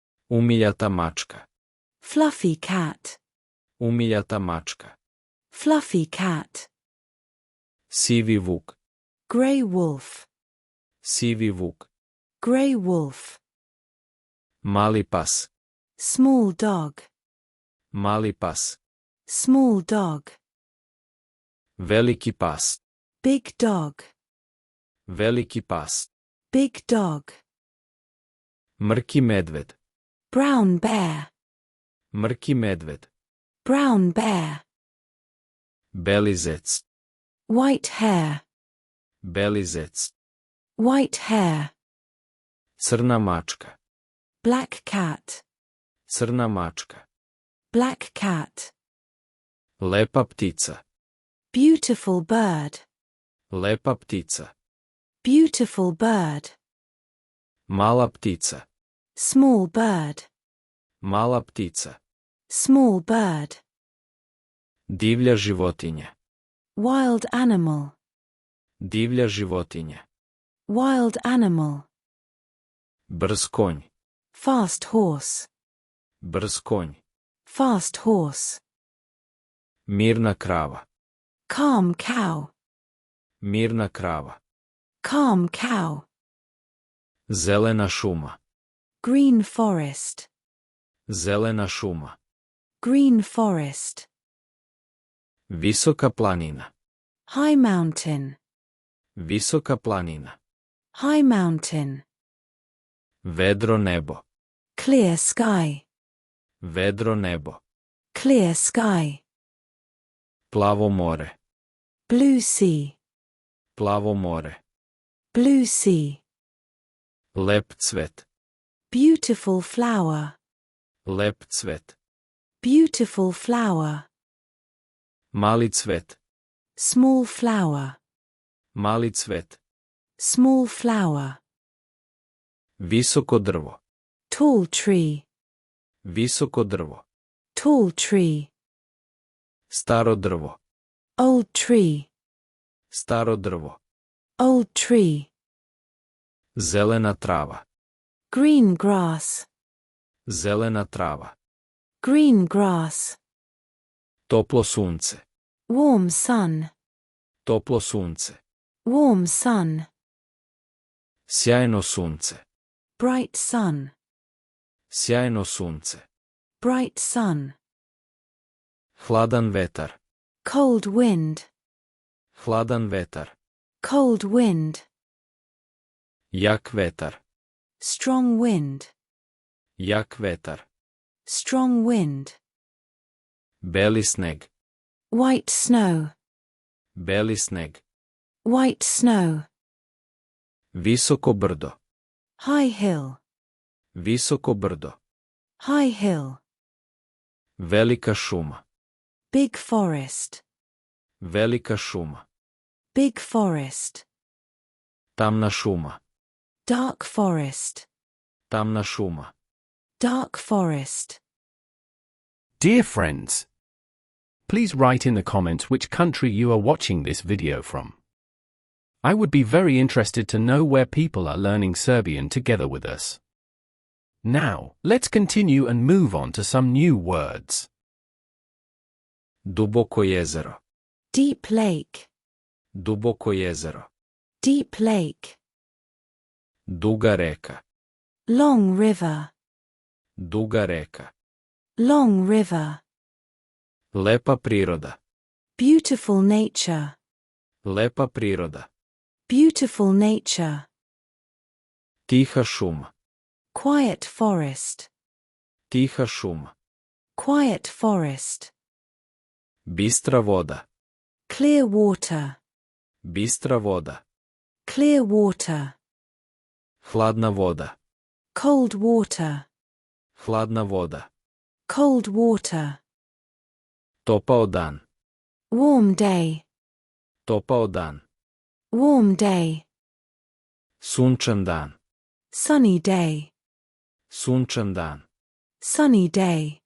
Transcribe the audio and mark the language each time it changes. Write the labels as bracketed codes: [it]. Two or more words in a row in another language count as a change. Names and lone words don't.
[sr] Umiljata mačka. [en] Fluffy cat. [sr] Umiljata mačka. [en] Fluffy cat. [sr] Sivi vuk. [en] Grey wolf. [sr] Sivi vuk. [en] Grey wolf. [sr] Mali pas. [en] Small dog. [sr] Mali pas. [en] Small dog. [sr] Veliki pas. [en] Big dog. [sr] Veliki pas. [en] Big dog. [sr] Mrki medved. [en] Brown bear. [sr] Mrki medved. [en] Brown bear. [sr] Beli zec. [en] White hair. [sr] Beli zec. [en] White hair. [sr] Crna mačka. [en] Black cat. [sr] Crna mačka. [en] Black cat. [sr] Lepa ptica. [en] Beautiful bird. [sr] Lepa ptica. [en] Beautiful bird. [sr] Mala ptica. [en] Small bird. [sr] Mala ptica. [en] Small bird. [sr] Divlja životinja. [en] Wild animal. [sr] Divlja životinja. [en] Wild animal. [sr] Brz konj. [en] Fast horse. [sr] Brz konj. [en] Fast horse. [sr] Mirna krava. [en] Calm cow. [sr] Mirna krava. [en] Calm cow. [sr] Zelena šuma. [en] Green forest. [sr] Zelena šuma. [en] Green forest. [sr] Visoka planina. [en] High mountain. [sr] Visoka planina. [en] High mountain. [sr] Vedro nebo. [en] Clear sky. [sr] Vedro nebo. [en] Clear sky. [sr] Plavo more. [en] Blue sea. [sr] Plavo more. [en] Blue sea. [sr] Lep cvet. [en] Beautiful flower. [sr] Lep cvet. [en] Beautiful flower. [sr] Mali cvet. [en] Small flower. [sr] Mali cvet. [en] Small flower. [sr] Visoko drvo. [en] Tall tree. [sr] Visoko drvo. [en] Tall tree. [sr] Staro drvo. [en] Old tree. [sr] Staro drvo. [en] Old tree. [sr] Zelena trava. [en] Green grass. [sr] Zelena trava. [en] Green grass. [sr] Toplo sunce. [en] Warm sun. [sr] Toplo sunce. [en] Warm sun. [sr] Sjajno sunce. [en] Bright sun. [sr] Sjajno sunce. [en] Bright sun. [sr] Hladan vetar. [en] Cold wind. [sr] Hladan vetar. [en] Cold wind. [sr] Jak vetar. [en] Strong wind. [sr] Jak vetar. [en] Strong wind. [sr] Beli sneg. [en] White snow. [sr] Beli sneg. [en] White snow. [sr] Visoko brdo. [en] High hill. [sr] Visoko brdo. [en] High hill. [sr] Velika šuma. [en] Big forest. [sr] Velika šuma. [en] Big forest. [sr] Tamna šuma. [en] Dark forest. [sr] Tamna šuma. [en] Dark forest. Dear friends, please write in the comments which country you are watching this video from. I would be very interested to know where people are learning Serbian together with us. Now, let's continue and move on to some new words. [sr] Duboko jezero. [en] Deep lake. [sr] Duboko jezero. [en] Deep lake. [sr] Duga reka. [en] Long river. [sr] Duga reka. [en] Long river. [sr] Lepa priroda. [en] Beautiful nature. [sr] Lepa priroda. [en] Beautiful nature. [sr] Tiha šuma. [en] Quiet forest. [sr] Tiha šuma. [en] Quiet forest. [sr] Bistra voda. [en] Clear water. [sr] Bistra voda. [en] Clear water. [sr] Hladna voda. [en] Cold water. [sr] Hladna voda. [en] Cold water. [sr] Topao dan. [en] Warm day. [sr] Topao dan. [en] Warm day. [sr] Sunčan dan. [en] Sunny day. [sr] Sunčan dan. [en] Sunny day.